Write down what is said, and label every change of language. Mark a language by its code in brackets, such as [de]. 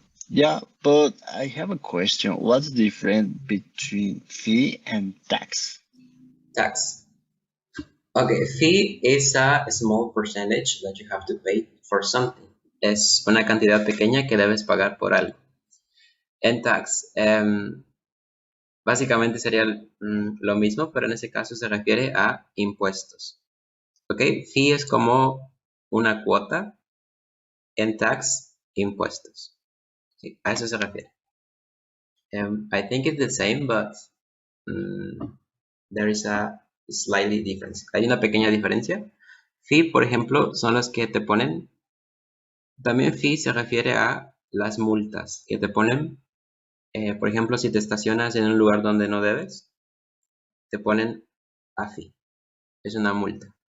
[en] Yeah, but I have a question. What's the difference between fee and tax? Tax. Okay, fee is a small percentage that you have to pay for something. [es] Es una cantidad pequeña que debes pagar por algo. En tax, básicamente sería lo mismo, pero en ese caso se refiere a impuestos. Ok, fee es como una cuota, en tax, impuestos. Sí, a eso se refiere. [en] I think it's the same, but there is a slightly difference. [es] Hay una pequeña diferencia. Fee, por ejemplo, son los que te ponen. También fee se refiere a las multas que te ponen. Por ejemplo, si te estacionas en un lugar donde no debes, te ponen a fee. Es una multa.